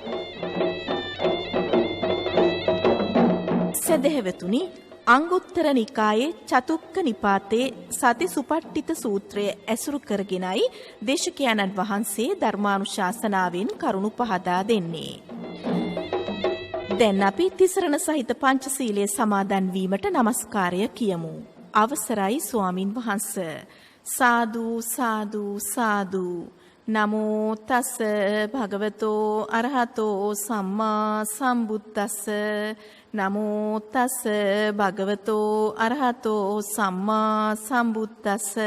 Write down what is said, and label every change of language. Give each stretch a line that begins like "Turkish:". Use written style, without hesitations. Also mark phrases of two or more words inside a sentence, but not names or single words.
Sinhala: සදහෙවතුනි, අංගුත්තර නිකායේ චතුක්ක නිපාතේ සති සුපට්ඨිත සූත්‍රය ඇසුරු කරගෙනයි දේශකයන්න් වහන්සේ ධර්මානුශාසනාවෙන් කරුණු පහදා දෙන්නේ. දැන් අපි තිසරණ සහිත පංචශීලයේ සමාදන් වීමට নমස්කාරය කියමු. අවසරයි ස්වාමින් වහන්සේ.
Pali: සාදු සාදු සාදු. නමෝ තස් භගවතෝ අරහතෝ සම්මා සම්බුද්දස්ස. නමෝ තස් භගවතෝ අරහතෝ සම්මා සම්බුද්දස්ස.